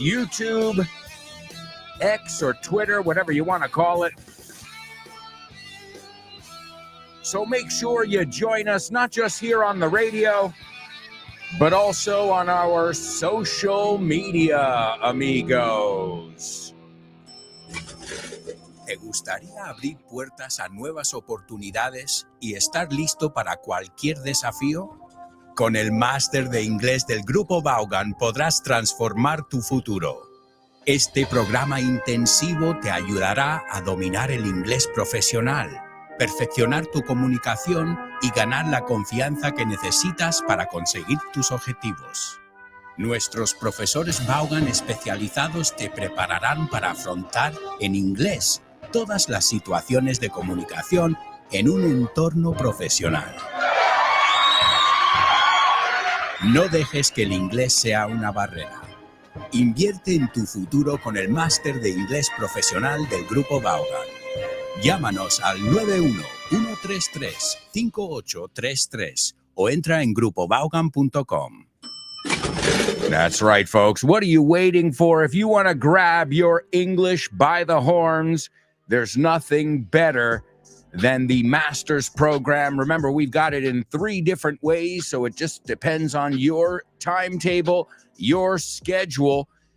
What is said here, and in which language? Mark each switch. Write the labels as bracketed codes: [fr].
[en] YouTube, X or Twitter, whatever you want to call it. So make sure you join us, not just here on the radio, but also on our social media, amigos. [es] ¿Te gustaría abrir puertas a nuevas oportunidades y estar listo para cualquier desafío? Con el máster de inglés del Grupo Vaughan podrás transformar tu futuro. Este programa intensivo te ayudará a dominar el inglés profesional, perfeccionar tu comunicación y ganar la confianza que necesitas para conseguir tus objetivos. Nuestros profesores Vaughan especializados te prepararán para afrontar en inglés todas las situaciones de comunicación en un entorno profesional. No dejes que el inglés sea una barrera. Invierte en tu futuro con el máster de inglés profesional del Grupo Vaughan. Llámanos al 91-133-5833 o entra en grupovaughan.com. [en] That's right, folks. What are you waiting for? If you want to grab your English by the horns, there's nothing better than the Masters program. Remember, we've got it in 3 different ways, so it just depends on your timetable, your schedule.